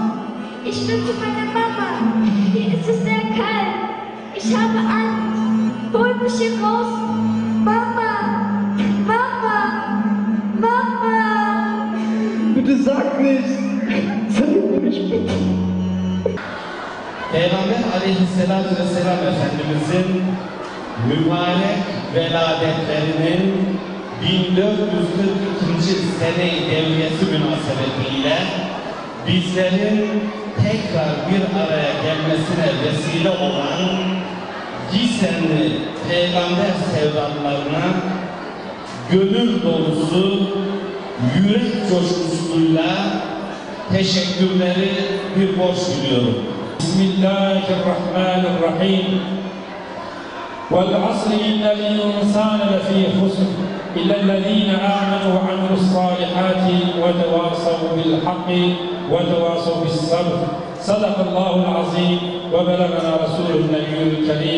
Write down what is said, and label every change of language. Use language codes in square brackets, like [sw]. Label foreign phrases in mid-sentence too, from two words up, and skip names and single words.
[de] Ich will zu meiner Mama. Hier ist es sehr kalt. Ich habe Angst. Hol mich hier raus. Mama. Mama. Mama. Bitte sag nichts. Sag mich bitte. [tr] Peygamber Aleyhisselatü Vesselam Efendimizin mübarek veladetlerinin 1442. sene-i devriyesi münasebetiyle bizlerin tekrar bir araya gelmesine vesile olan Gisenli peygamber sevdalarına gönül dolusu, yürek coşkusuyla teşekkürleri bir borç biliyorum. [ar] Bismillahirrahmanirrahim. والعصر إن الإنسان لفي خسر إلا الذين آمنوا وعملوا الصالحات وتواصوا بالحق وتواصوا بالصبر. صدق الله العظيم وبلغنا رسول النبي الكريم.